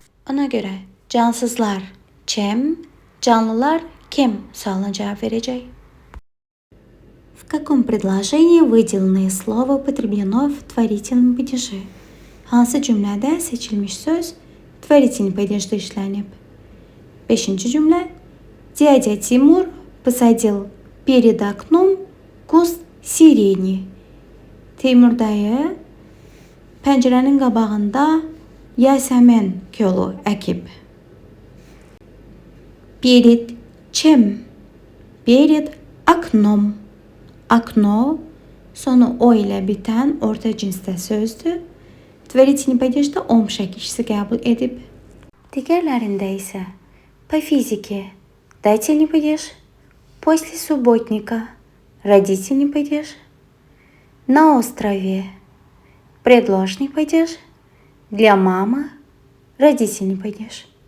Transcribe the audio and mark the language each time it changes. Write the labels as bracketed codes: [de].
[az] Ona görə cansızlar чем, canlılar кем sualına cavab verəcək. [ru] В каком предложении выделенное слово употреблено в творительном падеже? [az] Hansı cümlədə seçilmiş söz tворительный падежdə işlənib? 5-ci cümlə. [ru] Дядя Тимур посадил перед окном куст сирени. [az] Teymur dayı pəncərənin qabağında yasəmən kolu əkib. [ru] Перед чем? Перед окном. [az] Окно sonu o ilə bitən orta cinsdə sözdür. Tворительный падежdə om şəkilçisi qəbul edib. Digərlərində isə [ru] по физике дательный падеж, после субботника родительный падеж, на острове предложный падеж, для мамы родительный падеж.